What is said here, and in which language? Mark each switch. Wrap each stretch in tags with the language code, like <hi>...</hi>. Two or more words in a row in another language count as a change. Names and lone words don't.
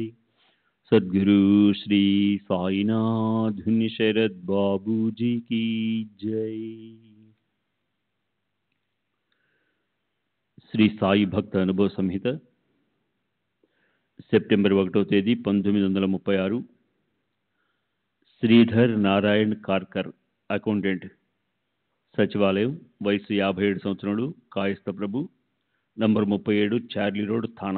<hi>सद्गुरु श्री साईनाथ शरद बाबू जी की जय।</hi> <te>శ్రీ సాయి భక్త అనుభవ సంహిత సెప్టెంబర్ 1వ తేదీ 1936. శ్రీధర్ నారాయణ్ కార్కర్, అకౌంటెంట్, సచివాలయం, వయసు 57 సంవత్సరాలు, కాయస్థ ప్రభు, నంబర్ 37, చార్లీ రోడ్, థానా.</te>